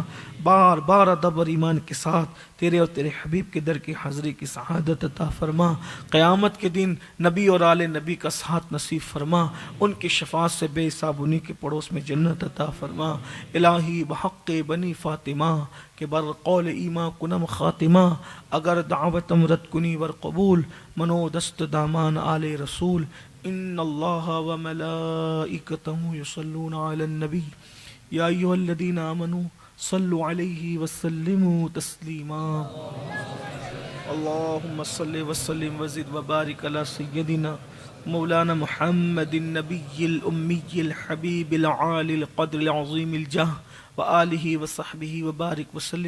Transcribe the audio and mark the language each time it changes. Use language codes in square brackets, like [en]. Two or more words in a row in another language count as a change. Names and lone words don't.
[ur] بار بار ادب اور ایمان کے ساتھ تیرے اور تیرے حبیب کے در کی حاضری کی سعادت عطا فرما. قیامت کے دن نبی اور آل نبی کا ساتھ نصیب فرما, ان کی شفاعت سے بے حساب انہی کے پڑوس میں جنت عطا فرما. [fa] الہی بحق بنی فاطمہ کہ بر قول ایما کنم خاتمہ, اگر دعوت امرت کنی ور قبول, منو دست دامان آل رسول. [ar] ان اللہ وملائکتہ یصلون علی النبی یا ایھا الذین آمنوا صلوا علیہ وسلموا تسلیما. اللہم صل وسلم وزد وبارک علی سیدنا مولانا محمد النبی الامی الحبیب العالی القدر العظیم الجاہ وآلہ وصحبہ وبارک وسلم.